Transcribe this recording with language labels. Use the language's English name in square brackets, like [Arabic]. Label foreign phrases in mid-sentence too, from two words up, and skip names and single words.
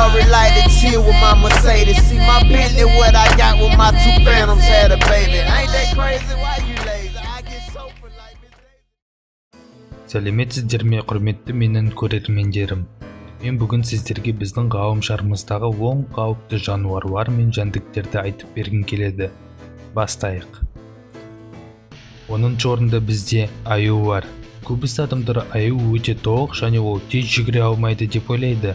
[English] like to chill with my Mercedes. See my Bentley, what I got with my two Phantoms had a baby. Ain't that crazy? Why you lazy? I get sofa like this. [Kazakh] Сәлеметсіздер ме, құрметті менің көрермендерім. Мен бүгін сіздерге біздің ғаламшарымыздағы оң қауіпті жануарлар мен жәндіктерді айтып бергім келеді. Бастайық. 10-шы орында бізде аю бар. Көбісі адамдар аю өте тоқ және ол тез жүгіре алмайды деп ойлайды.